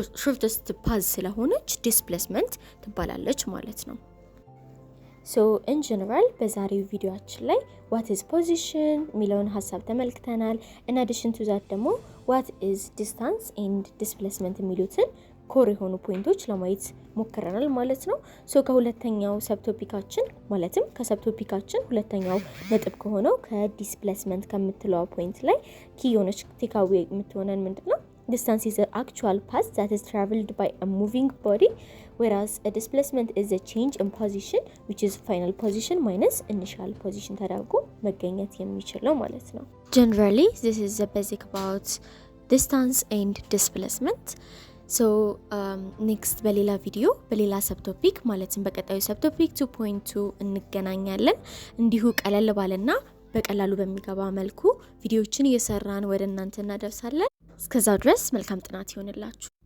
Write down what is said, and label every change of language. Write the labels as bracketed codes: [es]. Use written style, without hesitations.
[am] shortest path ስለሆነች displacement ትባላለች ማለት ነው። [en] so in general [am] በዛሬው ቪዲዮአችን ላይ [en] what is position [am] የሚለውን ሐሳብ ተመልክተናል። [en] in addition to that [am] ደግሞ [en] what is distance and displacement [am] የሚሉትን ኮር የሆኑ ፖይንቶች ለማየት ሞክረናል ማለት ነው። ሶ ከሁለተኛው ሰብቶፒካችን ማለትም ከሰብቶፒካችን ሁለተኛው ነጥብ ከሆነው ከዲስፕሌስመንት ከምትለው ፖይንት ላይ ኪ የሆነች ቴካዌ የምትሆነን ምንድነው? [en] distance is the actual path that is traveled by a moving body, whereas a displacement is a change in position which is final position minus initial position [am] ተደርጎ መገኘት የሚችለው ማለት ነው። [en] generally this is the basic about distance and displacement. so next [am] በሌላ ቪዲዮ በሌላ ሰብቶፒክ ማለትም በቀጣዩ ሰብቶፒክ 2.2 እንገናኛለን። እንዲሁ ቀለል ባለና በቀላሉ በሚገባ መልኩ ቪዲዮዎችን እየሰራን ወደ እናንተ እናደርሳለን። እስከዛው ድረስ መልካም ጥናት ይሆንላችሁ።